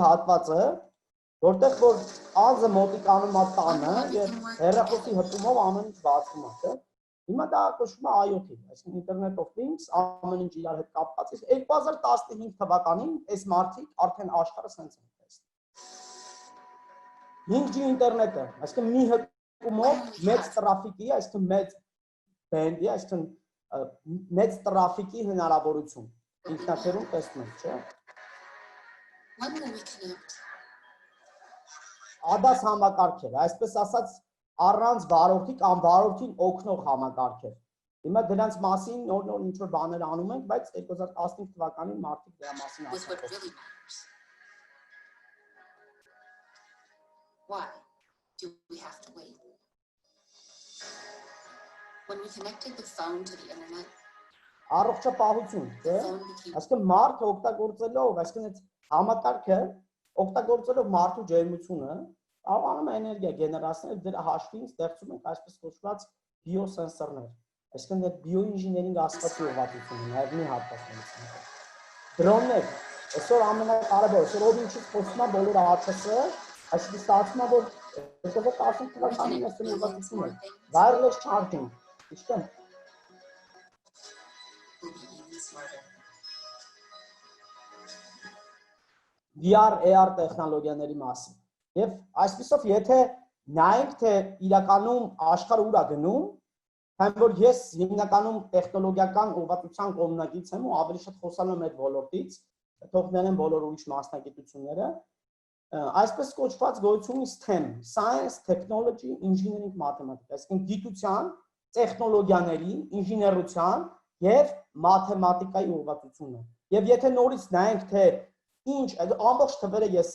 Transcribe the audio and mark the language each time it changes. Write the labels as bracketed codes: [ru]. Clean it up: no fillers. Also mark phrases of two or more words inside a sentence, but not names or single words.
[hy] հատվածը, որտեղ որ անձը մոտիկանում է տանը եւ հեռախոսի հպումով ամեն ինչ բացվում է, չէ՞։ Հիմա դա կոչվում է IoT, այսինքն [en] Internet of Things, [hy] ամեն ինչ իրար հետ կապված է։ 2015 թվականին այս մարդիկ արդեն աշխարհը սենց են տեսնում։ 5G ինտերնետը, այսինքն մի հպումով մեծ տրաֆիկի, այսինքն մեծ բենդի, այսինքն մեծ տրաֆիկի հնարավորություն։ Ինքնաթիռում տեսնում եք, չէ՞։ [en] When will we connect? [hy] ADAS համակարգեր, այսպես ասած առանց վարորդի կամ վարորդին օգնող համակարգեր։ Հիմա դրանց մասին նոր ինչ որ բաներ անում ենք, բայց 2015 թվականին մարդիկ դրա մասին ասում են։ [en] Why do we have to wait? When we connected the phone to the internet, [hy] Առողջապահություն, [en] the [hy] չէ՞։ [en] phone became [hy] Այսինքն մարդը օգտագործելով, այսինքն այդ համակարգը օգտագործելով մարդու ջերմությունը կարողանում է էներգիա գեներացնել, դրա հաշվին ստեղծում ենք այսպես կոչված բիոսենսորներ։ Այսինքն այդ բիոինժեներինգ ասվածի ուղղվածությունը նաև մի հատկացնելուց հետո։ Դրոններ, այսօր ամենակարևորը, այսօր ով ինչից խոսում է բոլորը ԱԹՍ, այսինքն ստացվում է, որ 2010 թվականին այս ուղղվածությունը [en] wireless charging, [hy] ճիշտ է։ [en] will be even smarter. [hy] VR, AR տեխնոլոգիաների մասին։ Եվ այսպիսով եթե նայենք թե իրականում աշխարհը ուր է գնում, քանի որ ես հիմնականում տեխնոլոգիական ուղղվածության կողմնակից եմ ու ավելի շատ խոսալու եմ այդ ոլորտից, թող ներեն բոլոր ուրիշ մասնագիտությունները, այսպես կոչված գոյություն ունի STEM, [en] Science, Technology, Engineering, Mathematics, [hy] այսինքն գիտության, տեխնոլոգիաների, ինժեներության եւ մաթեմատիկայի ուղղվածությունը։ Եւ եթե նորից նայենք թե ինչ ամբողջ թվերը ես